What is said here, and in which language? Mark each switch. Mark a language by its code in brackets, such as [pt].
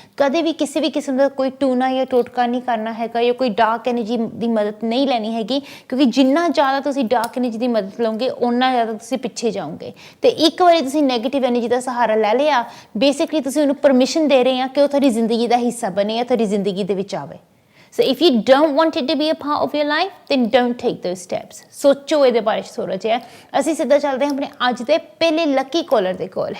[pa] ਕਦੇ ਵੀ ਕਿਸੇ ਵੀ ਕਿਸਮ ਦਾ ਕੋਈ ਟੂਣਾ ਜਾਂ ਟੋਟਕਾ ਨਹੀਂ ਕਰਨਾ ਹੈਗਾ ਜਾਂ ਕੋਈ ਡਾਰਕ ਐਨਰਜੀ ਦੀ ਮਦਦ ਨਹੀਂ ਲੈਣੀ ਹੈਗੀ, ਕਿਉਂਕਿ ਜਿੰਨਾ ਜ਼ਿਆਦਾ ਤੁਸੀਂ ਡਾਰਕ ਐਨਰਜੀ ਦੀ ਮਦਦ ਲਓਗੇ, ਓਨਾ ਜ਼ਿਆਦਾ ਤੁਸੀਂ ਪਿੱਛੇ ਜਾਓਗੇ। ਤੇ ਇੱਕ ਵਾਰੀ ਤੁਸੀਂ ਨੈਗੇਟਿਵ ਐਨਰਜੀ ਦਾ ਸਹਾਰਾ ਲੈ ਲਿਆ, ਬੇਸਿਕਲੀ ਤੁਸੀਂ ਉਹਨੂੰ ਪਰਮਿਸ਼ਨ ਦੇ ਰਹੇ ਆ ਕਿ ਉਹ ਤੁਹਾਡੀ ਜ਼ਿੰਦਗੀ ਦਾ ਹਿੱਸਾ ਬਣੇ ਜਾਂ ਤੁਹਾਡੀ ਜ਼ਿੰਦਗੀ ਦੇ ਵਿੱਚ ਆਵੇ। [en] So if you don't want it to be a part of your life, then don't take those steps. [pa] ਸੋਚੋ ਇਹਦੇ ਬਾਰੇ ਥੋੜ੍ਹਾ ਜਿਹਾ। ਅਸੀਂ ਸਿੱਧਾ ਚੱਲਦੇ ਹਾਂ ਆਪਣੇ ਅੱਜ ਦੇ ਪਹਿਲੇ ਲੱਕੀ ਕਾਲਰ ਦੇ ਕੋਲ।